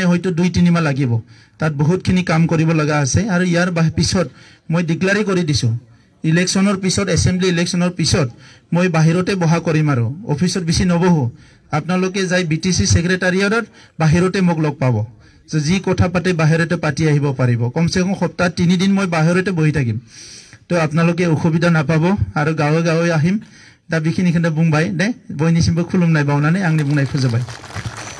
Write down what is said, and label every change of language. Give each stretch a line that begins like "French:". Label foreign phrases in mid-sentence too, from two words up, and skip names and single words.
Assamese: হয়তো 2-3 মাহ লাগিব তাত বহুতখিনি কাম কৰিব লগা আছে আৰু ইয়াৰ পিছত মই ডিক্লেয়াৰ কৰি দিছো ইলেকশনৰ পিছত
English: assembly election
Assamese: পিছত মই বাহিৰতে বহা কৰিম আৰু অফিসত বেছি নবহো আপোনালোকে যাই BTC সেক্ৰেটাৰিয়েটত বাহিৰতে মোক লগ পাব যি কথা পাতে বাহিৰতে পাতি আহিব পাৰিব কমসে কম সপ্তাহ 3 দিন মই বাহিৰতে বহি থাকিম তো আপোনালোকে অসুবিধা নাপাব আৰু গাঁৱে গাঁৱে আহিম
Bodo: दा बेखिनिखौनो बुंबाय दे बयनिसिमबो खुलुमनाय बावनानै आंनि बुंनाय फोजोबबाय